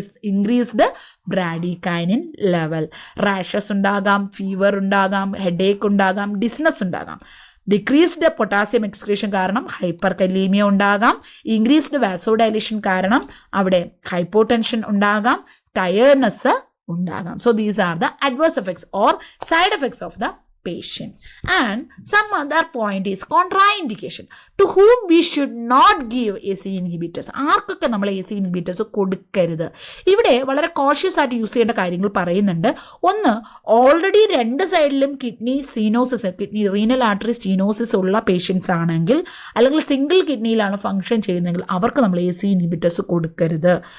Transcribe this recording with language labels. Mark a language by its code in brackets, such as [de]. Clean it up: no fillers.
[ml] Increased bradykinin level. Rashes ഉണ്ടാകാം, fever ഉണ്ടാകാം, headache ഉണ്ടാകാം, ഡിസ്നെസ് ഉണ്ടാകാം. ഡിക്രീസ്ഡ് പൊട്ടാസ്യം എക്സ്ക്രീഷൻ കാരണം ഹൈപ്പർ കലീമിയ ഉണ്ടാകാം. ഇൻക്രീസ്ഡ് വാസോഡൈലേഷൻ കാരണം അവിടെ ഹൈപ്പോടെൻഷൻ ഉണ്ടാകാം, ടയേർഡ്നെസ് ഉണ്ടാകാം. [en] So these are the adverse effects or side effects of the patient. And some other point is contraindication. To whom we should not give ACE inhibitors. [ml] ആർക്കൊക്കെ നമ്മൾ ACE inhibitors കൊടുക്കരുത്? ഇവിടെ വളരെ cautious ആയിട്ട് use ചെയ്യേണ്ട കാര്യങ്ങൾ പറയുന്നുണ്ട്. ഒന്ന്, ഓൾറെഡി രണ്ട് സൈഡിലും കിഡ്നി റീനൽ ആർട്ടറി സ്റ്റീനോസിസ് ഉള്ള പേഷ്യൻസ് ആണെങ്കിൽ, അല്ലെങ്കിൽ സിംഗിൾ കിഡ്നിയിലാണ് ഫംഗ്ഷൻ ചെയ്യുന്നതെങ്കിൽ അവർക്ക് നമ്മൾ ACE inhibitors കൊടുക്കരുത്.